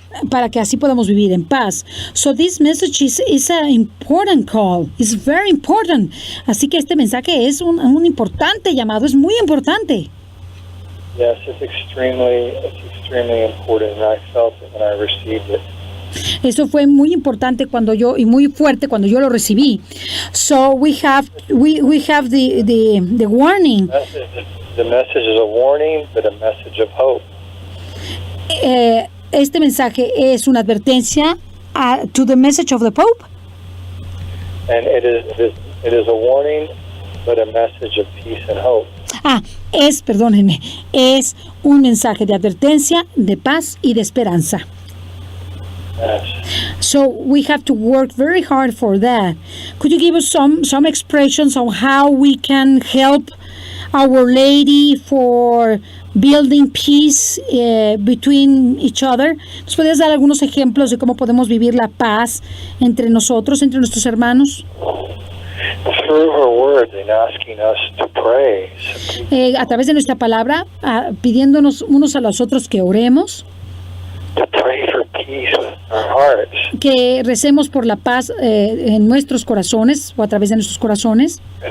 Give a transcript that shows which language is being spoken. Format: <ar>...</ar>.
<es>Para que así podamos vivir en paz.</es> <en>So this message is an important call. It's very important.</en> <es>Así que este mensaje es un importante llamado. Es muy importante.</es> <en>Yes, it's extremely important, and I felt it when I received it.</en> <es>Eso fue muy importante y muy fuerte cuando yo lo recibí.</es> <en>So we have the warning. The message is a warning, but a message of hope.</en> <es>Este mensaje es una advertencia</es> <en>to the message of the Pope. And it is a warning, but a message of peace and hope.</en> <es>Perdónenme, es un mensaje de advertencia, de paz y de esperanza.</es> <en>Yes. So we have to work very hard for that. Could you give us some expressions on how we can help Our Lady for building peace between each other?</en> <es>¿Nos podrías dar algunos ejemplos de cómo podemos vivir la paz entre nosotros, entre nuestros hermanos?</es> <en>Through her word and asking us to pray.</en> <es>A través de nuestra palabra, pidiéndonos unos a los otros que oremos.</es> <en>To pray for peace with our hearts.</en> <es>Que recemos por la paz en nuestros corazones o a través de nuestros corazones.</es>